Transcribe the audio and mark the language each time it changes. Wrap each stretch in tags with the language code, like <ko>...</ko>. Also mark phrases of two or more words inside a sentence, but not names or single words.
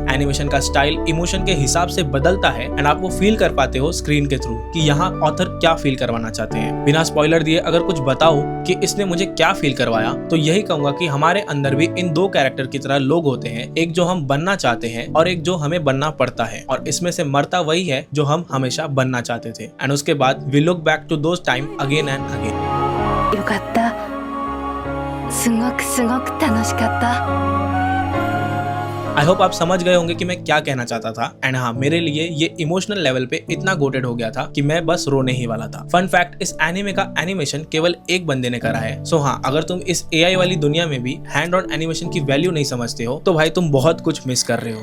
<hi>एनिमेशन का स्टाइल इमोशन के हिसाब से बदलता है एंड आप वो फील कर पाते हो स्क्रीन के थ्रू कि यहाँ ऑथर क्या फील करवाना चाहते हैं। बिना स्पॉइलर दिए अगर कुछ बताओ कि इसने मुझे क्या फील करवाया तो यही कहूंगा कि हमारे अंदर भी इन 2 कैरेक्टर की तरह लोग होते हैं, एक जो हम बनना चाहते हैं और एक जो हमें बनना पड़ता है, और इसमें से मरता वही है जो हम हमेशा बनना चाहते थे।</hi> <en>and</en> <hi>उसके बाद</hi> <en>we look back to those time again and again.</en> <ja>よかった。すごく楽しかった。</ja> <en>I hope</en> <hi>आप समझ गए होंगे कि मैं क्या कहना चाहता था। एंड हाँ, मेरे लिए ये</hi> <en>emotional level</en> <hi>पे इतना गोटेड हो गया था कि मैं बस रोने ही वाला था।</hi> <en>fun fact,</en> <hi>इस एनिमे का एनिमेशन केवल एक बंदे ने करा है। सो हाँ, अगर तुम इस एआई वाली दुनिया में भी</hi> <en>hand on animation</en> <hi>की वैल्यू नहीं समझते हो तो भाई तुम बहुत कुछ मिस कर रहे हो।</hi>